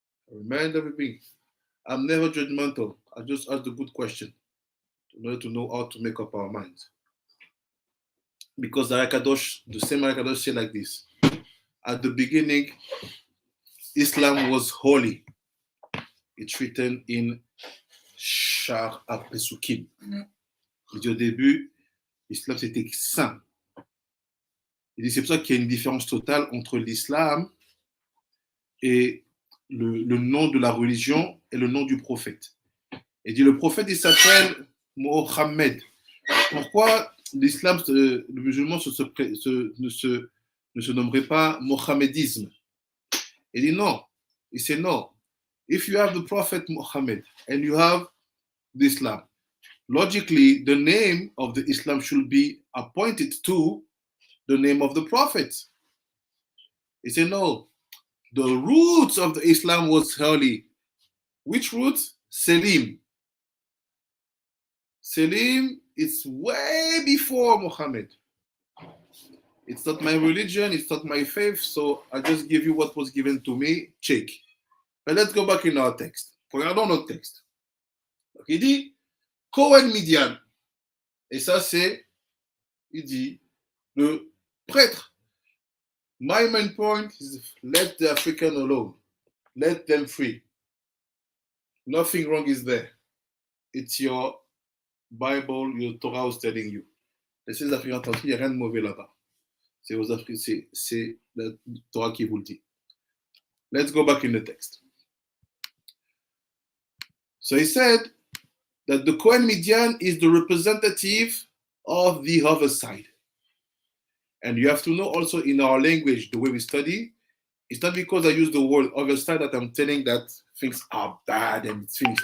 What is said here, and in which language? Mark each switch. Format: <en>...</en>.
<en>Remind everything. I'm never judgmental. I just ask the good question in order to know how to make up our minds. Because the same Kadosh say like this. At the beginning, Islam was holy. It's written in Shar HaPesukim.</en> <fr>Il dit au début, l'islam c'était saint. Il dit c'est pour ça qu'il y a une différence totale entre l'islam et le nom de la religion et le nom du prophète. Il dit le prophète il s'appelle Mohammed. Pourquoi l'islam, le musulman ne se nommerait pas mohammedisme? Il dit non. Il dit non.</fr> <en>If you have the prophet Muhammad and you have the Islam, logically the name of the Islam should be appointed to the name of the prophet. He said no. The roots of the Islam was holy. Which roots? Selim. Selim is way before Muhammad. It's not my religion, it's not my faith, so I just give you what was given to me. Check. But let's go back in our text.</en> <fr>Regardons notre texte.</fr> <en>Donc, il dit Kohen Midian. Et ça, c'est, il dit, le prêtre. My main point is let the African alone. Let them free. Nothing wrong is there. It's your Bible, your Torah is telling you.</en> <fr>Laissez les Africains tranquilles, il n'y a rien de mauvais là-bas. C'est aux Africains, c'est la Torah qui vous le dit.</fr> <en>Let's go back in the text. So he said that the Kohen Midian is the representative of the other side. And you have to know also in our language, the way we study, it's not because I use the word other side that I'm telling that things are bad and things.</en>